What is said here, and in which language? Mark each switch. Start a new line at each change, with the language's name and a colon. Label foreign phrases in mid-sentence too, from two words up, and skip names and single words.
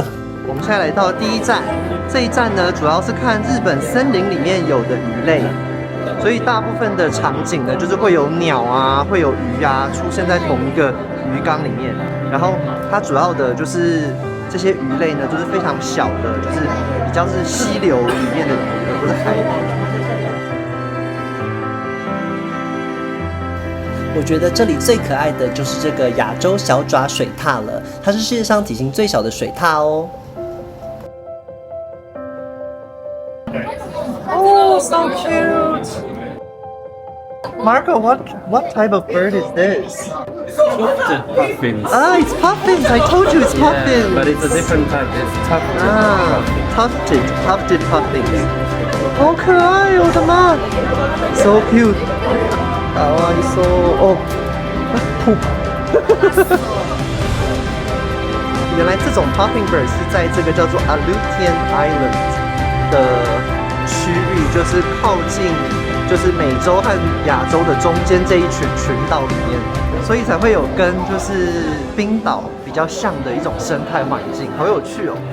Chinese: 我们现在来到第一站，这一站呢主要是看日本森林里面有的鱼类，所以大部分的场景呢就是会有鸟啊，会有鱼啊出现在同一个鱼缸里面，然后它主要的就是这些鱼类呢就是非常小的，就是比较是溪流里面的鱼，而不是海鱼。我觉得这里最可爱的就是这个亚洲小爪水獭了，它是世界上体型最小的水獭哦。
English: Oh, so cute! Marco, what type of bird is this? Tufted puffins. Ah, it's puffins. I told you it's puffins. But it's a different type. It's tufted. Ah, tufted puffins.
Chinese: 好可爱哦，我的妈 ！
English: So cute.
Chinese: かわいそう哦，原来这种
English: puffing bird
Chinese: 是在这个叫做 Aleutian Island 的区域，就是靠近就是美洲和亚洲的中间这一群岛里面，所以才会有跟就是冰岛比较像的一种生态环境，好有趣哦。